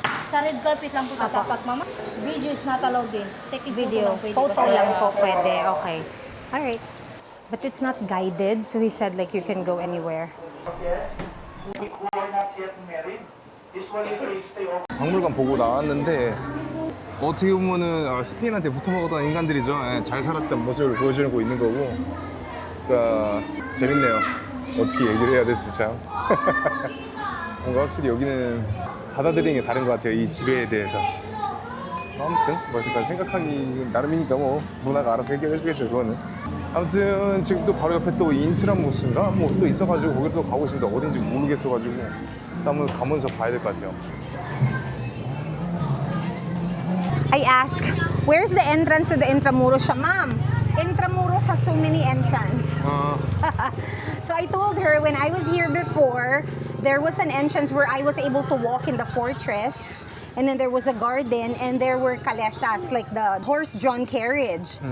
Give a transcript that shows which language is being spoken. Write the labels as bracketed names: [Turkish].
[Filipino] Sa red carpet lang po tatapak, mama. [English] Video is not allowed din. Taking Video. Photo [Filipino] lang po pwede. [English] Okay. Alright. But it's not guided, so he said like you can go anywhere. Yes, who are not yet married, usually they stay over. [Korean] 박물관 보고 나왔는데 어떻게 보면은 스페인한테 붙어먹었던 인간들이죠. 예, 잘 살았던 모습을 보여주고 있는 거고. 그러니까 재밌네요. 어떻게 얘기를 해야 될지 참. 뭔가 확실히 여기는 받아들이는 게 다른 것 같아요. 이 지배에 대해서. 아무튼 뭐랄까 생각하기 나름이니까 뭐 문화가 알아서 해결해 주겠죠. 그거는. 아무튼 지금 또 바로 옆에 또 인트라무스인가 뭐 또 있어가지고 거기로 또 가고 있습니다. 어딘지 모르겠어가지고 한번 가면서 봐야 될 것 같아요. [English] I ask, where's the entrance to the Intramuros? Siya, ma'am, Intramuros has so many entrances. So I told her when I was here before, there was an entrance where I was able to walk in the fortress. And then there was a garden and there were calesas, like the horse-drawn carriage.